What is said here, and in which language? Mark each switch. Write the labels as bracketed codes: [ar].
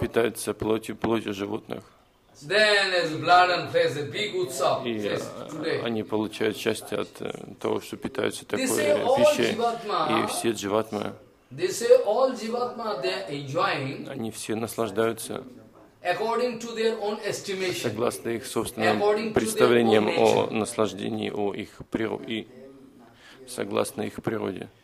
[ru] питаются плотью животных. [en] Then as blood and flesh, a big utsav. [ru] И они получают счастье от того, что питаются такой пищей. И все дживатмы. [en] They say all дживатма, they are enjoying. [ru] Они все наслаждаются. [en] According to their own estimation. [ru] Согласно их собственным представлениям о наслаждении, о их природе и согласно их природе.